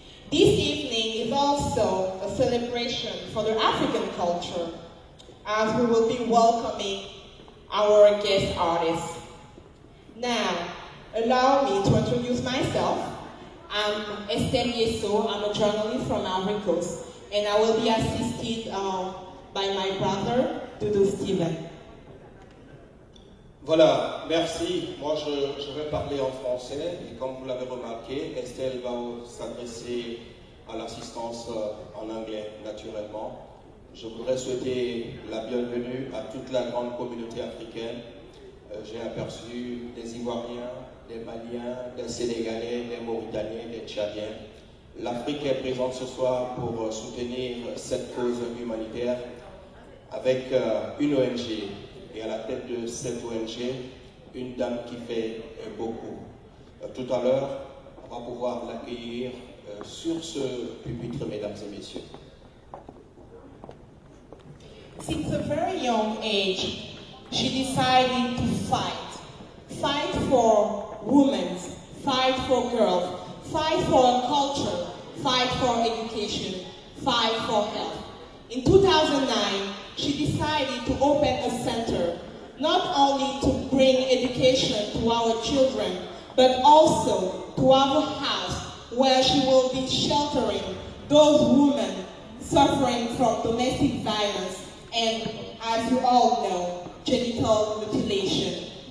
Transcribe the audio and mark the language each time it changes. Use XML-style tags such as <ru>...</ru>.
<en>This evening is also a celebration for the African culture, as we will be welcoming our guest artists. Now, allow me to introduce myself. I'm Estelle Yesso. I'm a journalist from Ivory Coast, and I will be assisted by my brother, Doudou Steven.</en> <fr>Voilà, merci. Moi, je vais parler en français. Et comme vous l'avez remarqué, Estelle va s'adresser à l'assistance en anglais, naturellement. Je voudrais souhaiter la bienvenue à toute la grande communauté africaine. J'ai aperçu des Ivoiriens, des Maliens, des Sénégalais, des Mauritaniens, des Tchadiens. L'Afrique est présente ce soir pour soutenir cette cause humanitaire avec une ONG. Et à la tête de cette ONG, une dame qui fait beaucoup. Tout à l'heure, on va pouvoir l'accueillir sur ce pupitre, mesdames et messieurs.</fr> <en>Since a very young age, she decided to fight. Fight for women, fight for girls, fight for a culture, fight for education, fight for health. In 2009, she decided to open a center, not only to bring education to our children, but also to have a house where she will be sheltering those women suffering from domestic violence and, as you all know, genital mutilation.</en>